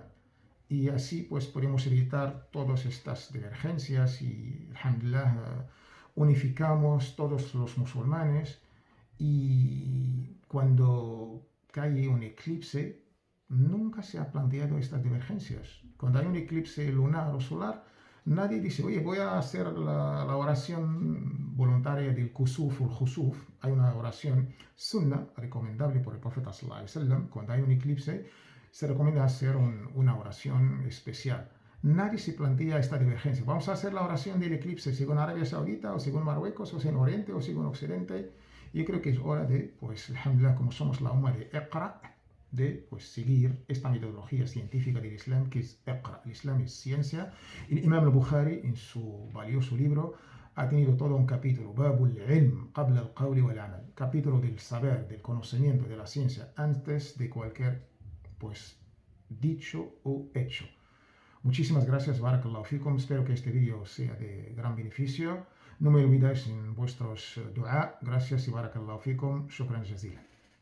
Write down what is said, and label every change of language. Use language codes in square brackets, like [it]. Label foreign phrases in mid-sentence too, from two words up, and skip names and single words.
[es] Y así pues podemos evitar todas estas divergencias y, alhamdulillah, unificamos todos los musulmanes y cuando cae un eclipse nunca se ha planteado estas divergencias. Cuando hay un eclipse lunar o solar, nadie dice, oye, voy a hacer la oración voluntaria del kusuf o el jusuf. Hay una oración sunna recomendable por el profeta [ar] صلى الله عليه وسلم. [es] Cuando hay un eclipse, se recomienda hacer una oración especial. Nadie se plantea esta divergencia. Vamos a hacer la oración del eclipse según Arabia Saudita o según Marruecos o según Oriente o según Occidente. Yo creo que es hora de, pues, alhamdulillah, como somos la umma de Iqra, de pues, seguir esta metodología científica del Islam, que es Iqra. El Islam es ciencia. El Imam al-Bukhari, en su valioso libro, ha tenido todo un capítulo, [ar] باب العلم قبل القول والعمل, [es] capítulo del saber, del conocimiento, de la ciencia, antes de cualquier pues, dicho o hecho. Muchísimas gracias, [ar] بارك الله فيكم. [es] Espero que este vídeo sea de gran beneficio. No me olvidéis en vuestros dua. Gracias y [ar] بارك الله فيكم. شكرا جزيلا.